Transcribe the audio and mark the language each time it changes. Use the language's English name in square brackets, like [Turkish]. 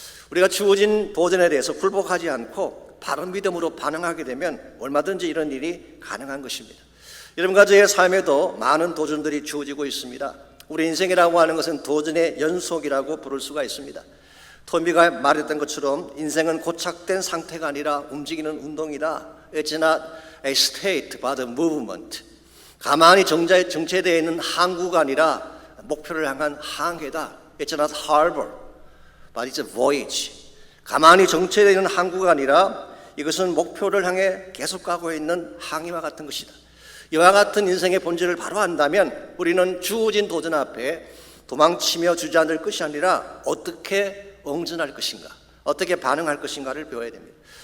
[Korean] 우리가 주어진 도전에 대해서 굴복하지 않고 바른 믿음으로 반응하게 되면 얼마든지 이런 일이 가능한 것입니다. 여러분과 저의 삶에도 많은 도전들이 주어지고 있습니다. 우리 인생이라고 하는 것은 도전의 연속이라고 부를 수가 있습니다. 토미가 말했던 것처럼 인생은 고착된 상태가 아니라 움직이는 운동이다. [English] It's not a state but a movement. [Korean] 가만히 정체되어 있는 항구가 아니라 목표를 향한 항해다. [English] It's not harbor but it's a voyage. [Korean] 가만히 정체되어 있는 항구가 아니라 이것은 목표를 향해 계속 가고 있는 항해와 같은 것이다. 이와 같은 인생의 본질을 바로 안다면 우리는 주어진 도전 앞에 도망치며 주저앉을 것이 아니라 어떻게 응전할 것인가, 어떻게 반응할 것인가를 배워야 됩니다.